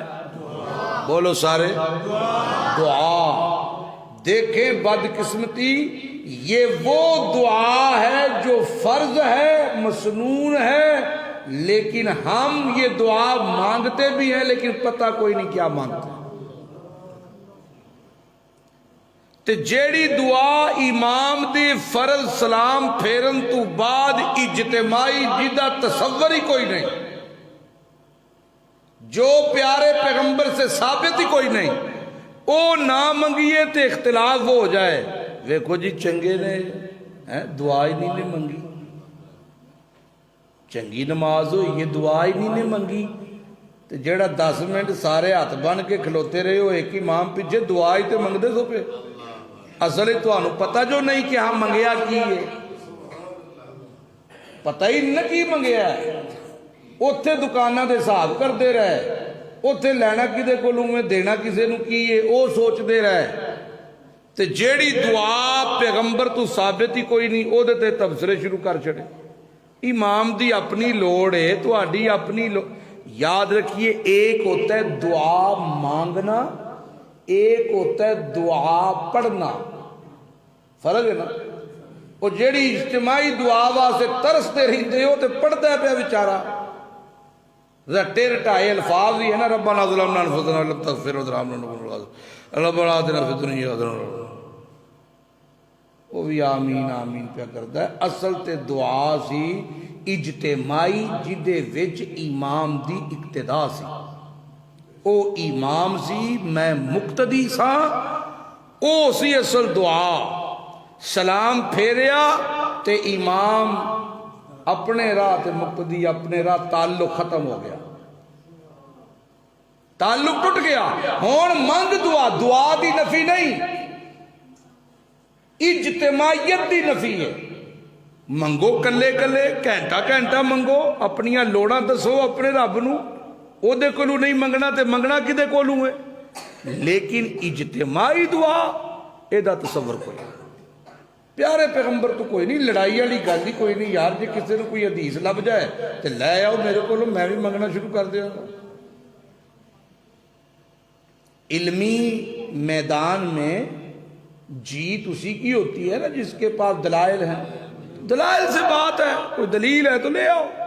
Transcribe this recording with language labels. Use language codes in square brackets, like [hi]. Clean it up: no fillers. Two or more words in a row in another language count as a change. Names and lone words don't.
[pa] بولو سارے، دعا۔ [ur] دیکھیں بدقسمتی، یہ وہ دعا ہے جو فرض ہے، مسنون ہے، لیکن ہم یہ دعا مانگتے بھی ہیں لیکن پتہ کوئی نہیں کیا مانگتے۔ [pa] تے جیڑی دعا امام دی فرض سلام پھیرن تو بعد اجتماعی جدا تصور ہی کوئی نہیں، جو پیارے پیغمبر سے ثابت ہی کوئی نہیں، او نہ منگیے تے اختلاف ہو جائے، ویکھو جی چنگے نے دعا ہی نہیں نے منگی، چنگی نماز ہوئی یہ دعا ہی نہیں نے منگی، تے جیڑا 10 منٹ سارے ہاتھ بن کے کھلوتے رہے ہو ایک امام پیچھے دعا ہی تے منگدے سو پہ، اصل تو انہوں پتہ جو نہیں کہ ہم منگیا کی ہے، پتہ ہی نہ کی منگیا ہے، اتھے دکانہ دے صاحب کر دے رہے، اتھے لینا کدے کولوں میں دینا کسے نو کیے او سوچ دے رہے، تے جیڑی دعا پیغمبر تو ثابت ہی کوئی نہیں او دیتے تبصرے شروع کر چھڑے۔ امام دی اپنی لوڑ ہے تو آڈی اپنی لوڑ، یاد رکھیے [ur] ایک ہوتا ہے دعا مانگنا، ایک ہوتا ہے دعا پڑھنا، فرق ہے نا۔ [pa] وہ جیڑی اجتماعی دعا واسے ترستے رہتے ہو تے پڑھتا ہے پہ بیچارہ، رٹے رٹائے الفاظ ہی ہے نا، [ar] ربنا ظلمنا انفسنا ولم تغفر وترحمنا ربنا آتنا فی الدنیا حسنۃ، [ur] وہ بھی آمین آمین پہ کرتا ہے۔ [pa] اصل تے دعا سی اجتماعی جدے وچ امام دی اقتدا سی، او امام سی میں مقتدی سا، او سی اصل دعا۔ سلام پھیریا تے امام اپنے راہ تے مقتدی اپنے راہ، تعلق ختم ہو گیا، تعلق ٹوٹ گیا۔ ہون منگ دعا، دعا دی نفی نہیں، اجتماعیت دی نفی ہے۔ منگو کلے کلے گھنٹہ گھنٹہ منگو، اپنیاں لوڑاں دسو اپنے رب نو، او دے کولو نہیں منگنا تے منگنا کدے کولو ہے، لیکن اجتماعی دعا اے دا تصور کوئی نہیں۔ پیارے پیغمبر تو کوئی نہیں، لڑائی والی گل ہی کوئی نہیں، یار جی کسی نے کوئی حدیث لب جائے تے لے آؤ میرے کولو، میں بھی منگنا شروع کر دیا گا۔ [ur] علمی میدان میں جیت اسی کی ہوتی ہے نا جس کے پاس دلائل ہیں، دلائل سے بات ہے، کوئی دلیل ہے تو لے آؤ۔